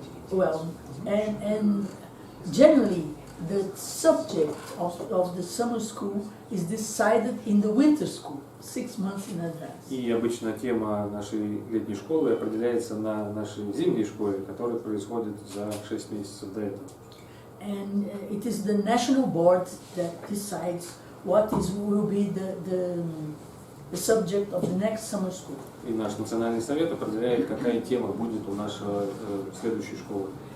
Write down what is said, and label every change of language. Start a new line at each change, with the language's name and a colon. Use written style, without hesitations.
English: Well, and generally the subject of the summer school is decided in the winter school, 6 months in advance.
Russian: И обычно тема нашей летней школы определяется на нашей зимней школе, которая происходит за 6 месяцев до этого.
English: And it is the national board that decides what will be the subject of the next summer school.
Russian: И наш национальный совет определяет, какая тема будет у нашего следующей школы.